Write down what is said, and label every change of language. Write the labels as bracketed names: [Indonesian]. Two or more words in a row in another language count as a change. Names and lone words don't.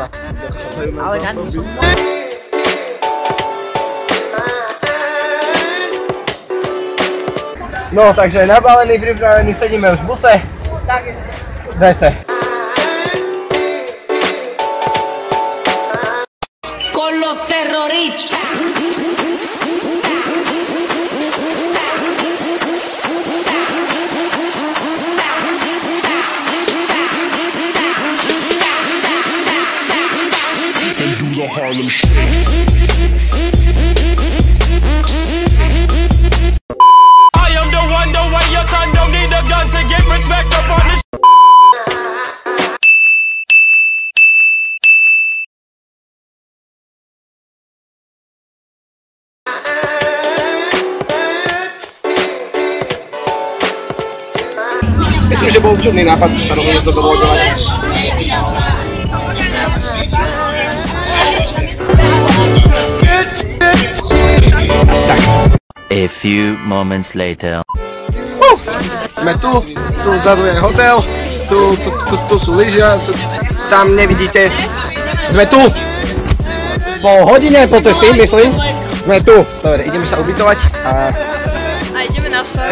[Slovak] Ale no, takže nabalený, pripravený, sedíme už v buse. Tak je. Daj sa. [Spanish] Con los terroristas. [Slovak] Harlem Shake. [English] I am the one, the way your son don't need a gun to get respect up on this. [Slovak] Myslím, že bol čudný nápad, sa rozhodne toto vlogovať. [English] A few moments later. [Slovak] Sme tu vzadu je hotel, tu sú lyžia, tam nevidíte. Sme tu! Po hodine po cesty, myslím. Sme tu. Dobre, ideme sa ubytovať a ideme na svach.